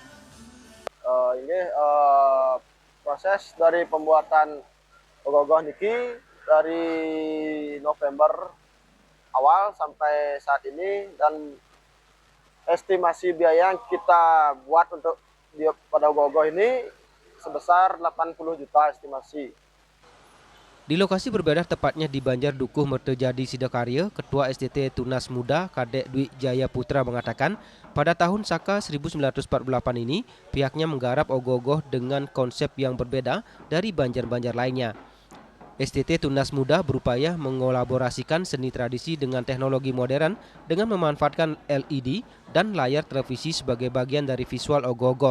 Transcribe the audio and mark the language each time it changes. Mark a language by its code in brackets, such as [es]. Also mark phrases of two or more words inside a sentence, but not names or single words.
[id] Proses dari pembuatan ogoh-ogoh niki dari November awal sampai saat ini, dan estimasi biaya yang kita buat untuk pada ogoh-ogoh ini sebesar 80 juta estimasi. Di lokasi berbeda, tepatnya di Banjar Dukuh Mertejati Sidakarya, Ketua STT Tunas Muda Kadek Dwi Jaya Putra mengatakan pada tahun Saka 1948 ini pihaknya menggarap ogoh-ogoh dengan konsep yang berbeda dari Banjar-Banjar lainnya. STT Tunas Muda berupaya mengolaborasikan seni tradisi dengan teknologi modern dengan memanfaatkan LED dan layar televisi sebagai bagian dari visual ogoh-ogoh.